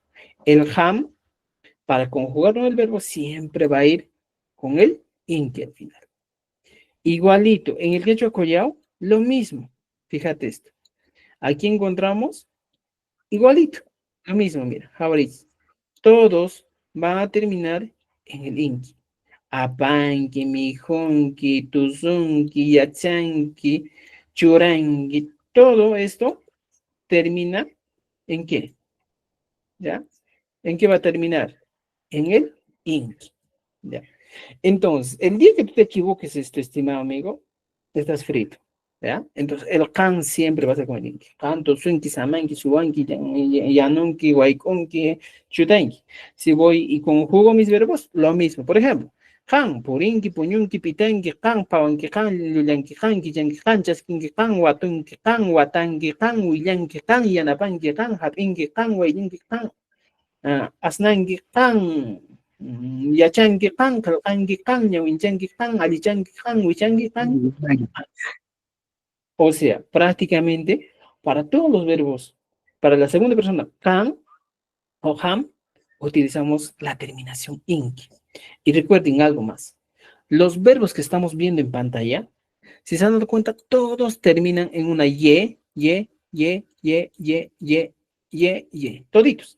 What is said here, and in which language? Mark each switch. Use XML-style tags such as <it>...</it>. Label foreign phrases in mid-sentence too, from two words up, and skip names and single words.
<es>El ham, para conjugar el verbo, siempre va a ir con el inki al final. Igualito, en el quechua collao, lo mismo. Fíjate esto. Aquí encontramos igualito. Lo mismo, mira, ahorita. Todos van a terminar en el inki.</es> <qu>Apanki, mijonki, tuzunki, yachanki, churanki,</qu> <es>todo esto termina ¿en qué? ¿Ya? ¿En qué va a terminar? En el inki. ¿Ya? Entonces, el día que tú te equivoques, estimado amigo, estás frito. ¿Ya? Entonces, el kan siempre va a ser con el inki.</es> <qu>Kan, tuzunki, samanki, subanki, yanunki, waikonki, chutanki.</qu> <es>Si voy y conjugo mis verbos, lo mismo. Por ejemplo,</es> <qu>kan, purinki, puñunki, pitanki, kan, pawanki, kan, lulanki, kan, killanki, kan, chaskinki, kan, watunki, kan, watanki, kan, willanki, kan, yanapanki, kan, hapinki, kan, wayinki, kan, asnanki, kan, yachanki, kan, kalqanki, kan, ñawinchanki, kan, alichanki, kan, wichanki, kan.</qu> <es>O sea, prácticamente para todos los verbos, para la segunda persona, kan o ham, utilizamos la terminación inki. Y recuerden algo más. Los verbos que estamos viendo en pantalla, si se han dado cuenta, todos terminan en una ye, toditos.</es>